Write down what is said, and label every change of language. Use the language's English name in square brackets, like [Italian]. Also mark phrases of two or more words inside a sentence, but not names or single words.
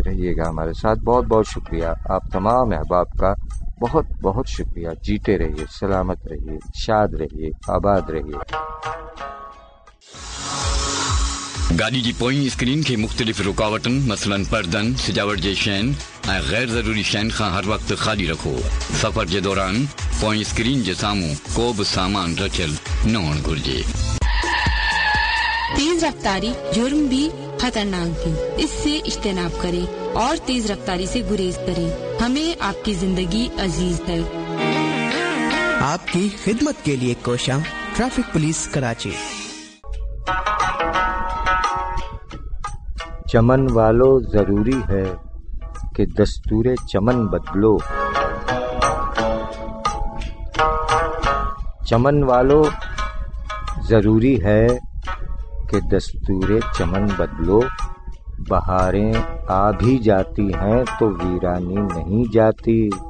[Urdu] رہیے گا ہمارے ساتھ۔ بہت بہت شکریہ آپ تمام احباب کا، بہت بہت شکریہ۔ جیتے رہیے، سلامت رہیے، شاد رہیے، آباد رہیے۔ [Sindhi] گاڑی جی پوئیں اسکرین کے مختلف رکاوٹن مثلاً پردن، سجاوٹ جے شین ऐं गैर ज़रूरी शयुनि खां हर वक़्तु ख़ाली रखो। सफ़र जे दौरान पोइ स्क्रीन जे साम्हूं को बि सामान रखियल न हुअणु घुरिजे। [Urdu] تیز رفتاری جرم بھی خطرناک بھی، اس سے اجتناب کریں اور تیز رفتاری سے گریز کریں. ہمیں آپکی زندگی عزیز ہے. آپکی خدمت کے لیے کوشاں ٹریفک پولیس کراچی. چمن والو ضروری ہے کہ دستور چمن بدلو، چمن والو ضروری ہے کہ دستور چمن بدلو، بہاریں آ بھی جاتی ہیں تو ویرانی نہیں جاتی۔